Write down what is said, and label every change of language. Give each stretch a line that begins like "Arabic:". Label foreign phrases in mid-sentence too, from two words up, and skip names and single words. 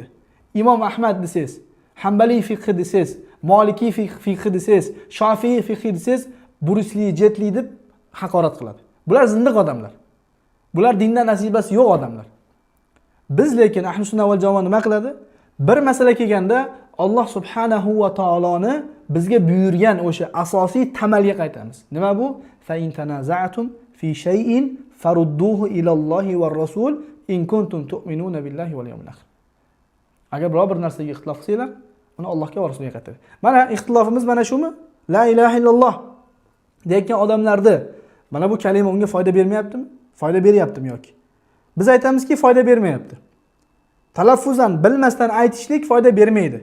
Uzbek: Imom Ahmad desiz, Hanbali fiqh desiz, Maliki fiqh desiz, Shofiy fiqh desiz, Brusli, Jetli deb haqorat qiladi. Bular zindiq odamlar. Bular dindan nasibasi yo'q odamlar. Biz lekin ahli sunna va jamoa nima qiladi? Bir masala kelganda Alloh subhanahu va taoloni bizga buyurgan o'sha asosiy tamalga qaytamiz. Nima bu?
Arabic: فإن تنازعتم في شيء فردوه إلى الله والرسول إن كنتم تؤمنون بالله واليوم الآخر.
Uzbek: Agar biror bir narsaga ixtilof qilsanglar, uni Allohga va rasuliga qaytaring. Mana ixtilofimiz mana shumi?
Arabic: لا إله إلا الله
Uzbek: degan odamlarni mana bu kalima unga foyda bermayaptimi? Foyda beryaptimi yoki? Biz aytamizki foyda bermayapti. Talaffuzdan bilmasdan aytishlik foyda bermaydi.